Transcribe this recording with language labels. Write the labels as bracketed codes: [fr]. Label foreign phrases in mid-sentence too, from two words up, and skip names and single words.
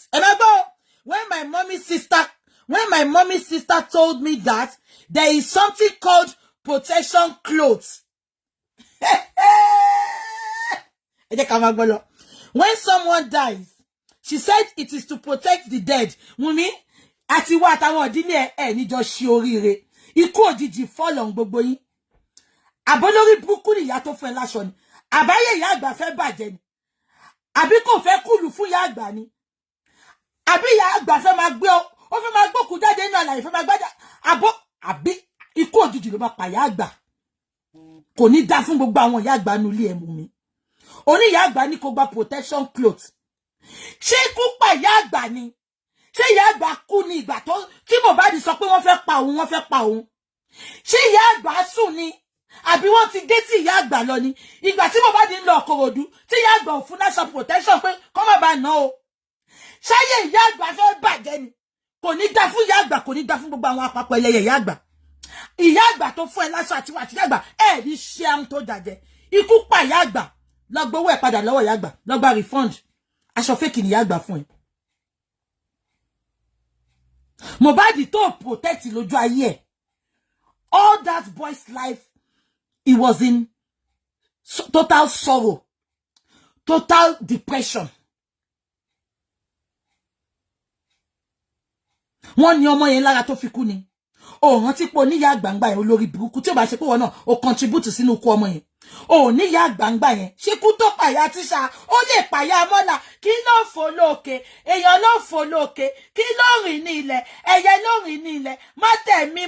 [en] And I go, when my mommy's sister told me that there is something called protection clothes. When someone dies, she said it is to protect the dead. [yo] Wunmi, àti wá àtàwọn ìdílé ẹ ní jọ ṣe oríire. Ikú òjijì fọ́lọ́run gbogbo yín. Àbólórí burúkú ni ìyá tó fẹ́ láṣọ ni. Àbáyé ìyá àgbà fẹ́ bàjẹ́ ni. Àbí kò fẹ́ kúlù fún ìyá àgbà ni. Àbí ìyá àgbà fẹ́ máa gbé ó fẹ́ máa gbókù jáde nínú àlàyé fẹ́ máa gbájà. Àbí ikú òjijì ló máa pa ìyá àgbà. Kò ní dá fún gbogbo àwọn ìyá àgbà nínú ilé ẹ Wunmi. Oní ìyá àgbà ní kó gba [en] protection cloth. [yo] Ṣé ikú pa ìyá àgbà ni? Ṣé ìyá àgbà kú ní ìgbà tó tí Mohbad sọ pé wọ́n fẹ́ pa òun? Ṣé ìyá àgbà sùn ni? Àbí wọ́n ti dé tí ìyá àgbà lọ ni? Ìgbà tí Mohbad ń lọ Ìkòròdú tí ìyá àgbà ò fún [en] national protection [yo] pé kó má bàa ná o. Ṣáyé ìyá àgbà fẹ́ bàjẹ́ ni? Kò ní dá fún ìyá àgbà, kò ní dá fún gbogbo àwọn àpapọ̀ ẹlẹ́yẹ ìyá àgbà. Ìyá àgbà tó fún ẹ láṣọ àti wà tí ìyá àgbà ní ṣe àwọn tó jàjẹ́. Ikú pa ìyá àgbà. Lọ gbowó ẹ̀ padà lọ́wọ́ ìyá àgbà. Lọ gba refund. Aṣọ fake ni ìyá àgbà fún ẹ. Mohbad tó protect lójú ayé ẹ̀. [en] All that boy's life, he was in total sorrow, total depression. [yo] Wọ́n ní ọmọ yẹn lára tó fi kú ni. O rántí pé oníyà àgbàǹgbà yẹn olórí burúkú tí ó bá ṣe pé wọ́n náà o contribute sínú ikú ọmọ yẹn. O níyà àgbàǹgbà yẹn ṣé kú tó pàyà tíṣà ó lè pàyà mọ́là kí ló fò lókè èèyàn ló fò lókè kí ló rìn ní ilẹ̀ ẹyẹ ló rìn ní ilẹ̀ má tẹ̀ mí